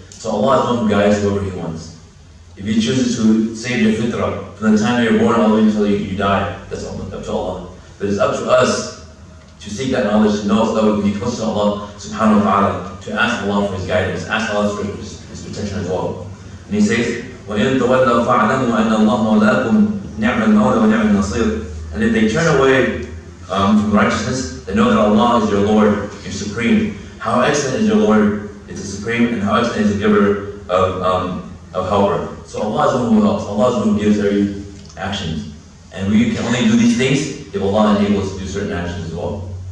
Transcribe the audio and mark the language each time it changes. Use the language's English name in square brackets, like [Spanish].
[English] So Allah is the one who guides whoever He wants. If He chooses to save your fitrah, from the time you're born all the way until you die, that's up to Allah. But it's up to us to seek that knowledge, to know so that we can be close to Allah subhanahu wa ta'ala, to ask Allah for His guidance, ask Allah for His protection as well. And He says, [Arabic] وَإِن تَوَلَّوْا فَاعْلَمُوا أَنَّ اللَّهَ مَوْلَاكُمْ نِعْمَ الْمَوْلَى وَنِعْمَ النَّصِيرُ. [English] And if they turn away from righteousness, they know that Allah is your Lord, your supreme. How excellent is your Lord, it's a supreme, and how excellent is the giver of helper. So Allah is the one who helps, Allah is the one who gives every actions. And we can only do these things if Allah enables us to do certain actions as well.